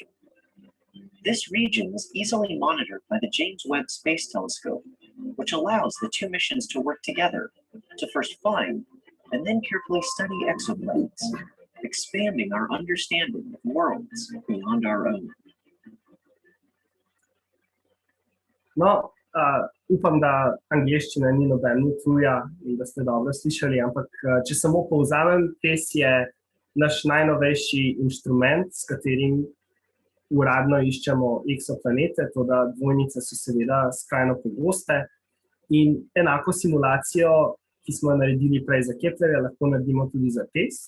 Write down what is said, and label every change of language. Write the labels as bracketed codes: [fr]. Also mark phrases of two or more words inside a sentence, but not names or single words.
[en] This region is easily monitored by the James Webb Space Telescope, which allows the 2 missions to work together to first find and then carefully study exoplanets, expanding our understanding of worlds beyond our own. [sl] No, upam, da angleščina ni nobena tuja in da ste dobro slišali, ampak če samo povzamem, TESS je naš najnovejši inštrument, s katerim uradno iščemo eksoplanete, toda dvojnice so seveda skrajno pogoste in enako simulacijo, ki smo jo naredili prej za Keplerja, lahko naredimo tudi za TESS.